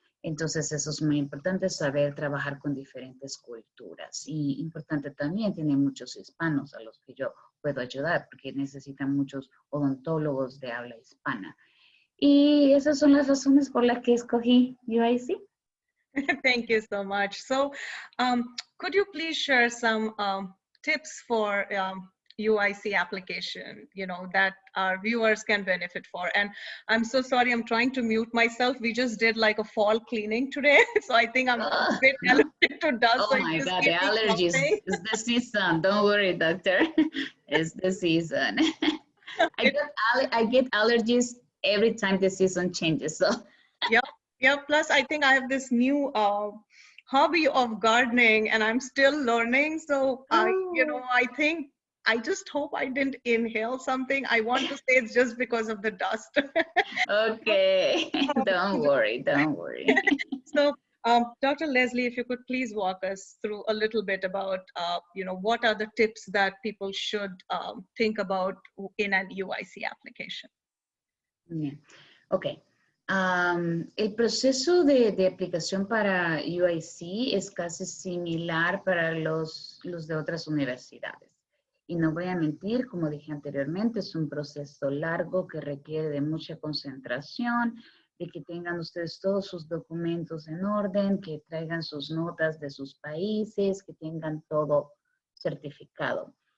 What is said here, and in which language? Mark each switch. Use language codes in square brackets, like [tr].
[es] Entonces, eso es muy importante, saber trabajar con diferentes culturas. Y importante también, tienen muchos hispanos a los que yo puedo ayudar, porque necesitan muchos odontólogos de habla hispana. Y esas son las razones por las que escogí UIC. [en] Thank you so much. So, could you please share some tips for UIC application, you know, that our viewers can benefit for? And I'm so sorry, I'm trying to mute myself. We just did like a fall cleaning today, so I think I'm a bit allergic to dust. Oh so my God, keep the me allergies. coughing. It's the season. Don't worry, doctor. It's the season. I get allergies every time the season changes. So Yeah. Plus, I think I have this new hobby of gardening, and I'm still learning. So I think I just hope I didn't inhale something. I want to say it's just because of the dust. okay, don't worry. So, Dr. Leslie, if you could please walk us through a little bit about, what are the tips that people should think about in an UIC application? Yeah. Okay. [es] El proceso de aplicación para UIC es casi similar para los de otras universidades. Y no voy a mentir, como dije anteriormente, es un proceso largo que requiere de mucha concentración, de que tengan ustedes todos sus documentos en orden, que traigan sus notas de sus países, que tengan todo certificado.